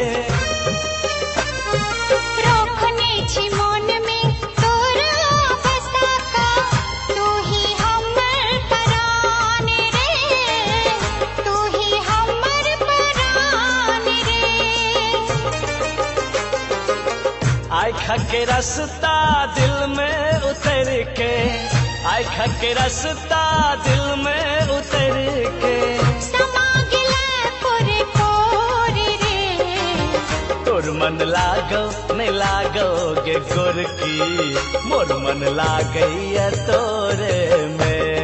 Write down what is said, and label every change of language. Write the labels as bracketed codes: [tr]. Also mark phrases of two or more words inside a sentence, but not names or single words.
[mai] रोकने छी मन में तोरा बसा का तू ही हमर परान रे तू ही हमर परान रे। आँख के रास्ता दिल में उतर के आँख के रास्ता दिल में उतर के समा गिला पूरे पूरे रे [sck] तोर मन लागो नहीं लागोगे गोरकी मोर मन लागैया तोरे में